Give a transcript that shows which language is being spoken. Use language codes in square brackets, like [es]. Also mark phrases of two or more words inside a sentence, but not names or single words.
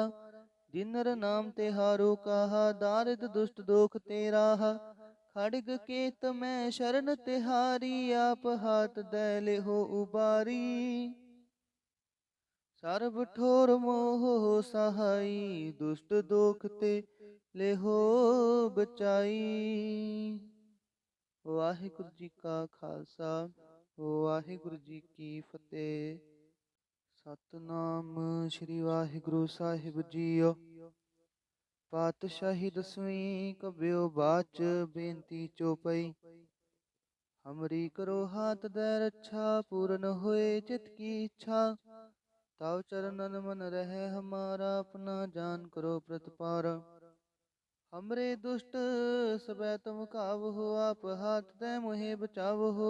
[bra] जिन नर नाम तिहारो कहा, दारिद दुष्ट दोख ते राहा। खड़ग केत मैं शरण तिहारी, आप हाथ दैले हो उबारी। सर्व ठोर मोह सहाई, दुष्ट दोख ते ले हो बचाई। [pa] ਵਾਹਿਗੁਰੂ ਜੀ ਕਾ ਖਾਲਸਾ, ਵਾਹਿਗੁਰੂ ਜੀ ਕੀ ਫਤਿਹ। ਸਤਿਨਾਮ ਸ੍ਰੀ ਵਾਹਿਗੁਰੂ ਸਾਹਿਬ ਜੀਓ। ਪਾਤਿਸ਼ਾਹੀ ਦਸਵੀਂ ਕਬਯੋ ਬਾਚ, ਬੇਨਤੀ ਚੌਪਈ। [bra] हमरी करो हाथ दे रक्षा, पूर्ण होए चित की इच्छा। ताव चरणन मन रहे हमारा, अपना जान करो प्रतिपारा। हमरे दुष्ट सबै तुम कावहो, आप हाथ दे मोहे बचावहो।